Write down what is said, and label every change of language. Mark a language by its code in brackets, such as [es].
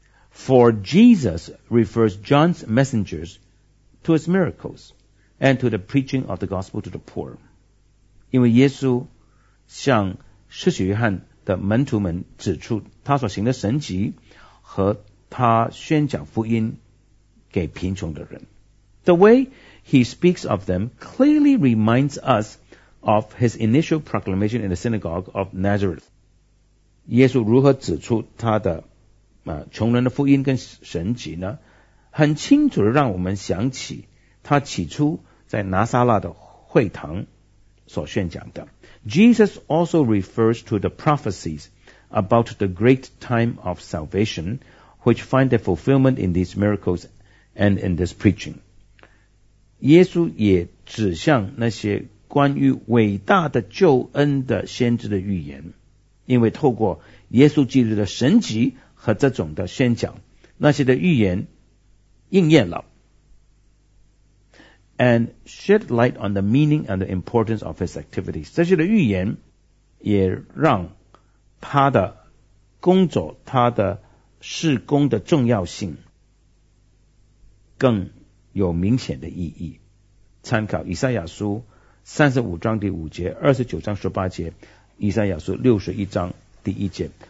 [en] For Jesus refers John's messengers to his miracles and to the preaching of the gospel to the poor. [zh] 因为耶稣向施洗约翰的门徒们指出他所行的神迹和他宣讲福音给贫穷的人。 [en] The way he speaks of them clearly reminds us of his initial proclamation in the synagogue of Nazareth. [zh] 耶稣如何指出他的穷人的福音跟神迹呢，很清楚地让我们想起他起初在拿撒勒的会堂所宣讲的。 [en] Jesus also refers to the prophecies about the great time of salvation which find their fulfillment in these miracles and in this preaching. [zh] 耶稣也指向那些关于伟大的救恩的先知的预言，因为透过耶稣基督的神迹和这种的宣讲，那些的预言应验了。 [en] And shed light on the meaning and the importance of his activities. [zh] 这些的预言也让他的工作，他的事工的重要性更有明显的意义。参考以赛亚书35章第5节，29章18节，以赛亚书61章第1节。